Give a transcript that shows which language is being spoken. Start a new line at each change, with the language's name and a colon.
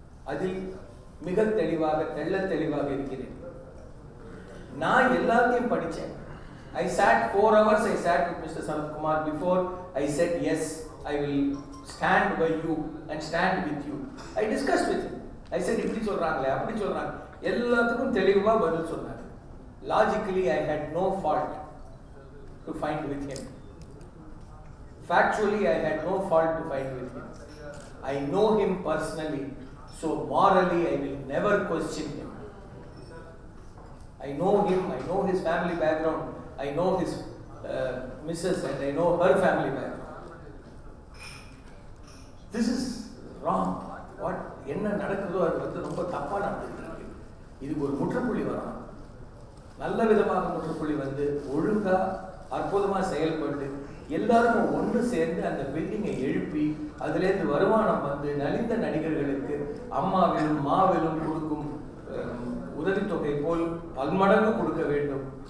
Tamil: அதில் மிக தெளிவாக, தெள்ள தெளிவாக இருக்கிறேன். நான் எல்லாத்தையும் படித்தேன்.
English: I sat 4 hours, I sat with Mr. Sarath Kumar before I said yes, I will stand by you and stand with you. I discussed with him. I said
Tamil: இப்படி சொல்றாங்களே அப்படி சொல்றாங்க, எல்லாத்துக்கும் தெளிவா பதில் சொன்னார்.
English: Logically I had no fault to find with him. Factually I had no fault to find with him. I know him personally, so morally I will never question him. I know him, I know his family background, I know his missus and I know her family background. This is wrong.
Tamil: What என்ன நடக்குதோ அது வந்து ரொம்ப தப்பா நடந்துட்டு இருக்கு. இதுக்கு ஒரு முற்றுப்புள்ளி வரணும். நல்ல விதமாக முற்றுப்புள்ளி வந்து ஒழுங்கா அற்புதமா செயல்பட்டு எல்லாரும் ஒன்று சேர்ந்து அந்த பில்டிங்கை எழுப்பி அதிலேருந்து வருமானம் வந்து நலிந்த நடிகர்களுக்கு அம்மாவிலும் மாவிலும் கொடுக்கும் உதவித்தொகை போல் பல்மடங்கு கொடுக்க வேண்டும்.